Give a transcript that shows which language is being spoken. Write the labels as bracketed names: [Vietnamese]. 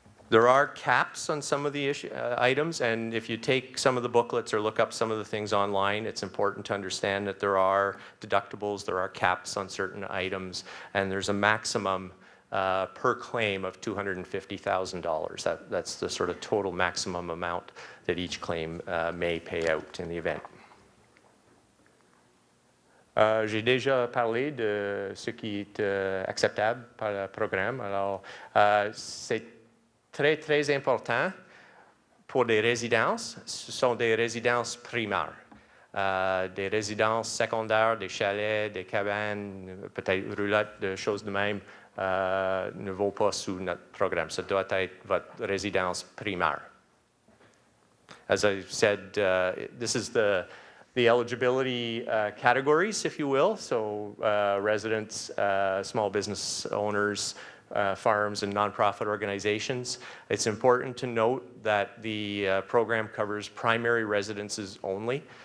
[English] There are caps on some of the items, and if you take some of the booklets or look up some of the things online, it's important to understand that there are deductibles, there are caps on certain items, and there's a maximum per claim of $250,000. That's the sort of total maximum amount that each claim may pay out in the event. [French] J'ai déjà parlé de ce qui est acceptable par le programme. Alors, c'est très, très important pour des résidences. Ce sont des résidences primaires. Des résidences secondaires, des chalets, des cabanes, peut-être roulottes, des choses de même, ne vont pas sous notre programme. Ça doit être votre résidence primaire. [English] As I said, this is the eligibility categories, if you will. So residents, small business owners, farms, and nonprofit organizations. It's important to note that the program covers primary residences only.